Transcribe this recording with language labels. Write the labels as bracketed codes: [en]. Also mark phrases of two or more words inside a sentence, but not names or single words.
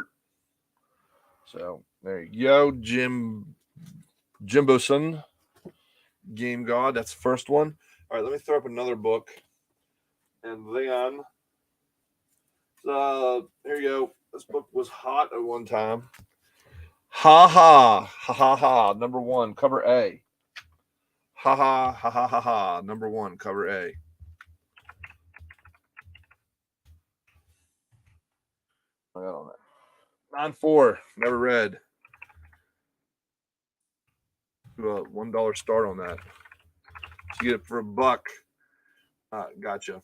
[en] So there you go, Jimboson, Game God. That's the first one. All right, let me throw up another book. And then, here you go. This book was hot at one time. Ha ha, ha ha ha, number 1, cover A. Ha ha, ha ha ha ha, number 1, cover A. I got on that. 9-4, never read. Do a $1 start on that. You get it for $1. Gotcha.